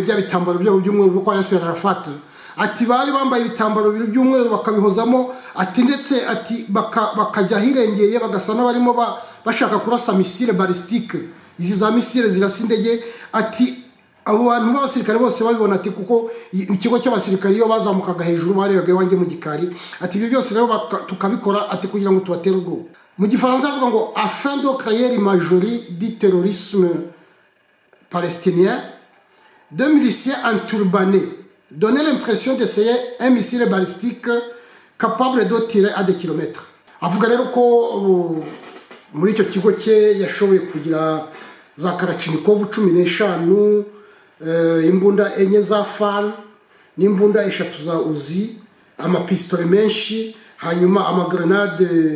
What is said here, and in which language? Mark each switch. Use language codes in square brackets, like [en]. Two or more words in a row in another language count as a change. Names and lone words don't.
[rw] bya bitambaro by'umweru kwa Yasser Arafat ati bari bambaye ibitambaro by'umweru bakabihozamo ati ndetse ati bakajya hirengeye bagasa n'abarimo bashaka kurasa [fr] misile balistique [rw] izi za misile zirasa indege ati abo bantu b'abasirikare bose babibona ati kuko ikigo cy'abasirikare iyo bazamukaga hejuru barebaga wanjye mu gikari ati ibyo byose rero tukabikora ati kugira ngo tubatere ubwoba. Mu gifaransa avuga ngo [fr] afin de créer l'imagerie du terrorisme palestinien, 2 miliciens enturbannés donnaient l'impression d'essayer un missile balistique capable de tirer à des kilomètres. [rw] Avuga rero ko muri icyo kigo cye yashoboye kugira za Kalachnikov 15 imbunda 4 za FAL n'imbunda 3 za Uzi amapistole menshi hanyuma amagrenade